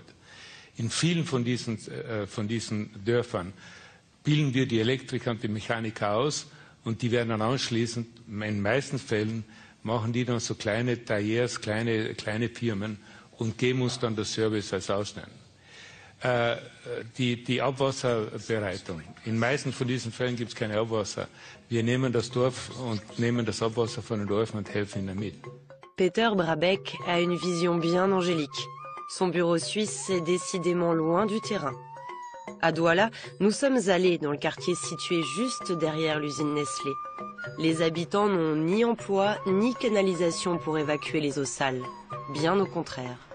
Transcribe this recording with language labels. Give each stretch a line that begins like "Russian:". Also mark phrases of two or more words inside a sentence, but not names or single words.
German: In vielen von diesen Dörfern bilden wir die Elektriker und die Mechaniker aus und die werden dann anschließend, in den meisten Fällen, machen die dann so kleine Tailleurs, kleine Firmen und geben uns dann das Service als Ausleihen. Die Abwasserbereitung. In meisten von diesen Fällen gibt es keine Abwasser. Wir nehmen das Dorf und nehmen das Abwasser von den Dörfern und helfen ihnen damit.
French: Peter Brabeck a une vision bien angélique. Son bureau suisse est décidément loin du terrain. À Douala, nous sommes allés dans le quartier situé juste derrière l'usine Nestlé. Les habitants n'ont ni emploi ni canalisation pour évacuer les eaux sales. Bien au contraire.